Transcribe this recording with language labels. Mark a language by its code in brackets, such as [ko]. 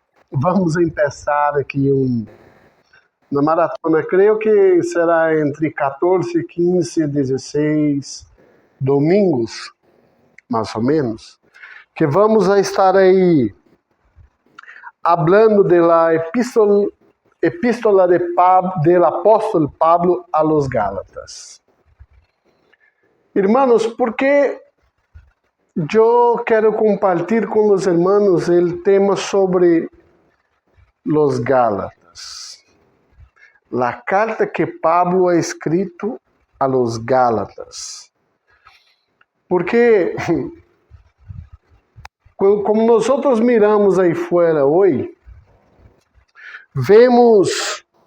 [pt] Vamos começar aqui uma maratona, creio que será entre 14, 15, 16 domingos, mais ou menos, que vamos a estar aí [es] hablando [pt] da epístola [es] del apóstolo Pablo a los Gálatas. Hermanos, [pt] porque eu quero compartilhar com os irmãos o tema sobre [es] los Gálatas. La carta que Pablo ha escrito a los Gálatas. [pt] Porque, como nós outros [es] miramos [pt] aí fora hoje, vemos